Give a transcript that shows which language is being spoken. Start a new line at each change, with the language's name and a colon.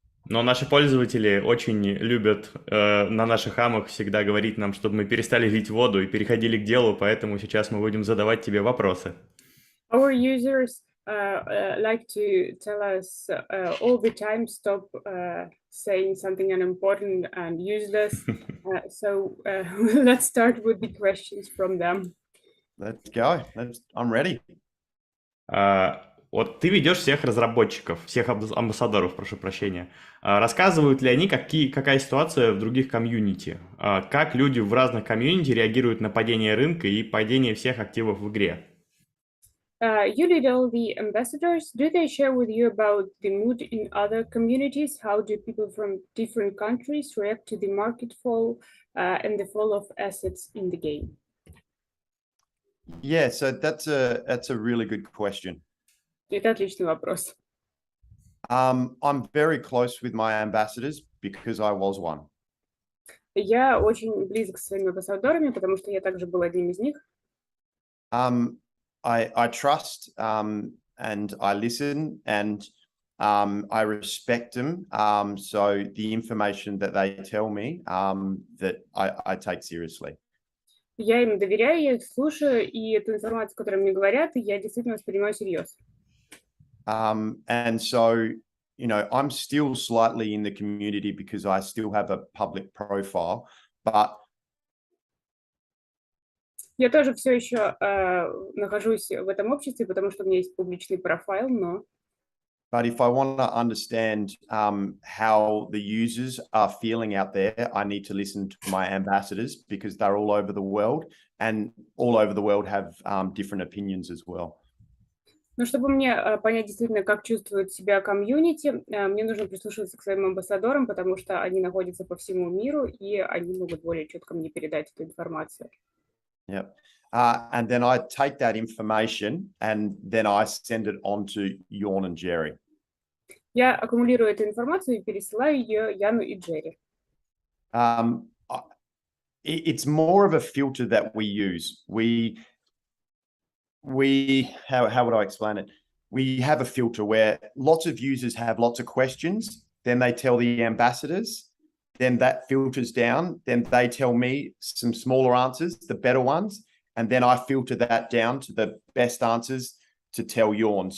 Russian: Но наши пользователи очень любят на наших амах всегда говорить нам, чтобы мы перестали лить воду и переходили к делу, поэтому сейчас мы будем задавать тебе вопросы.
English: Our users like to tell us all the time, stop saying something unimportant and useless. So let's start with the questions from them. Let's go. I'm ready.
Russian: Вот ты ведешь всех разработчиков, всех амбассадоров, прошу прощения. Рассказывают ли они, какая ситуация в других комьюнити? Как люди в разных комьюнити реагируют на падение рынка и падение всех активов в игре?
English: You lead all the ambassadors. Do they share with you about the mood in other communities? How do people from different countries react to the market fall and the fall of assets in the game? Yeah, so that's a really good question.
Russian: Это отличный вопрос.
English: I'm very close with my ambassadors because I was one.
Russian: Я очень близок со своими амбассадорами, потому что я также был одним из них.
English: I trust and I listen and I respect them. So the information that they tell me that I take seriously.
Russian: Я им доверяю, я их слушаю, и эту информацию, которую мне говорят, я действительно воспринимаю всерьез.
English: And so, you know, I'm still slightly in the community because I still have a public profile, but
Russian: Я тоже все еще нахожусь в этом обществе, потому что у меня есть публичный профайл, но
English: But if I want to understand how the users are feeling out there, I need to listen to my ambassadors because they're all over the world and all over the world have different opinions as well.
Russian: но чтобы мне понять действительно, как чувствует себя комьюнити, мне нужно прислушиваться к своим амбассадорам, потому что они находятся по всему миру, и они могут более четко мне передать эту информацию.
English: Yep. And then I take that information and then I send it on to Jorn and Jerry.
Russian: Я аккумулирую эту информацию и пересылаю ее Яну и Джерри.
English: It's more of a filter that we use. How would I explain it? We have a filter where lots of users have lots of questions, then they tell the ambassadors, then that filters down, then they tell me some smaller answers, the better ones, and then I filter that down to the best answers to tell Jorn.